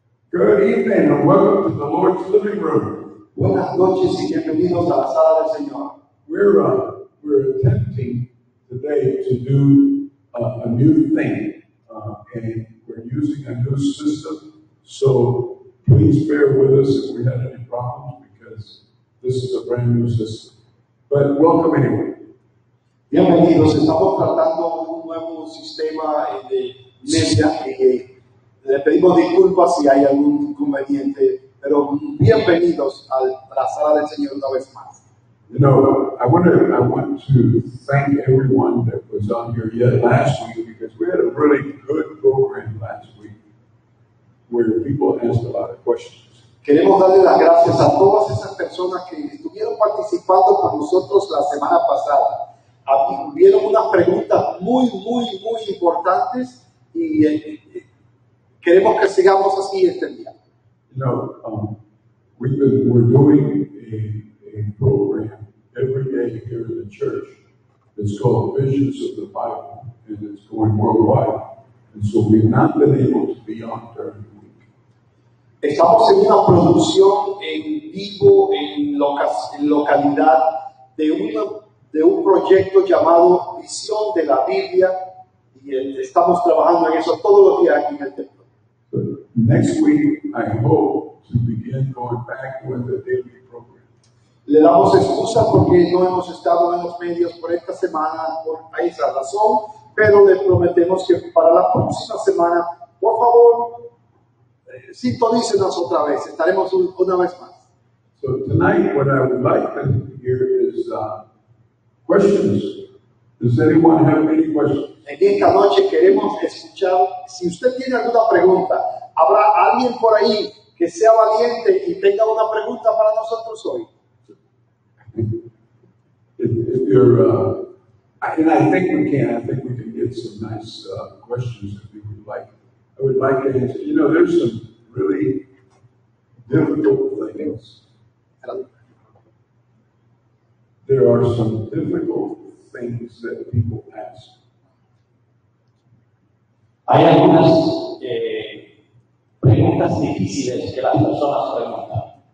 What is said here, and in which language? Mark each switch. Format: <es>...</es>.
<en>Good evening and welcome to the Lord's living room.</en> <es>Buenas noches y bienvenidos a la sala del Señor.</es> <en>We're attempting today to do a new thing, and we're using a new system. So please bear with us if we had any problems because this is a brand new system. But welcome anyway.</en> <es>Bienvenidos. Estamos tratando un nuevo sistema de media y le pedimos disculpas si hay algún inconveniente, pero bienvenidos a la sala del Señor una vez más.</es> <en>You know, I want to thank everyone that was on here yet last week because we had a really good program last week where people asked a lot of questions.</en> <es>Queremos darle las gracias a todas esas personas que estuvieron participando con nosotros la semana pasada. Hubieron unas preguntas muy importantes y queremos que sigamos así este día.</es> <en>You know, we're doing a program every day here in the church. It's called Visions of the Bible, and it's going worldwide. And so we've not been able to be on during the week.</en> <es>Estamos en una producción en vivo, en localidad, de un proyecto llamado Visión de la Biblia, y estamos trabajando en eso todos los días aquí en el templo.</es> <en>So next week, I hope to begin going back with the daily program.</en> <es>Le damos excusas porque no hemos estado en los medios por esta semana por esa razón, pero les prometemos que para la próxima semana, por favor, sintonícenos otra vez. Estaremos una vez más.</es> <en>So tonight, what I would like to hear is questions. Does anyone have any questions?</en> <es>En esta noche queremos escuchar, si usted tiene alguna pregunta, ¿habrá alguien por ahí que sea valiente y tenga una pregunta para nosotros hoy?</es> <en>If you're, and I think we can get some nice questions if you would like. I would like to answer. You know, there's some really difficult things. There are some difficult things that people ask.</en> <es>Hay algunas preguntas difíciles que las personas preguntan.</es>